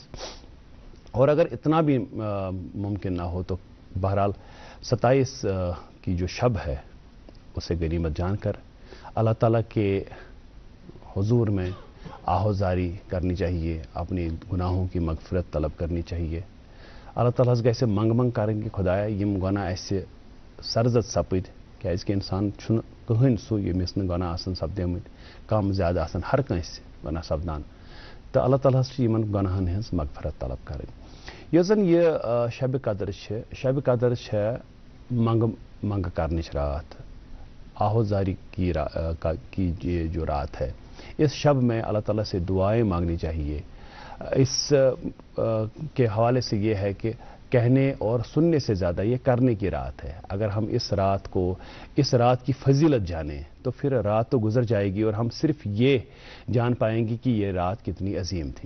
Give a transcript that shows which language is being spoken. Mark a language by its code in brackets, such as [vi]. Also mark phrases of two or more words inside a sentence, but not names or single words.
[ur] اور اگر اتنا بھی ممکن نہ ہو تو بہرحال 27 کی جو شب ہے اسے غنیمت جان کر اللہ تعالیٰ کے حضور میں آہوزاری کرنی چاہیے، اپنی گناہوں کی مغفرت طلب کرنی چاہیے۔ اللہ تعالیٰ سے منگ کریں [ks] کہ خدایا یم گناہ ایسے سرزد سپد کیازِ کہ انسان چھُنہٕ کٕہٕنۍ سُہ ییٚمِس نہٕ گناہ آسن سپدیمٕتۍ، کم زیادٕ آسن ہر کٲنٛسہِ گناہ سپدان، تہٕ اللہ تعالیٰ چھِ یِمن گناہن ہٕنٛز مغفرت طلب کرٕنۍ۔ یۄس زن یہِ شبِ قدر چھِ، شبِ قدر چھےٚ منگہٕ کرنٕچ رات، [ur] آہوزاری کی جو رات ہے۔ اس شب میں اللہ تعالیٰ سے دعائیں مانگنی چاہیے۔ اس کے حوالے سے یہ ہے کہ کہنے اور سننے سے زیادہ یہ کرنے کی رات ہے۔ اگر ہم اس رات کی فضیلت جانیں تو پھر رات تو گزر جائے گی، اور ہم صرف یہ جان پائیں گے کہ یہ رات کتنی عظیم تھی۔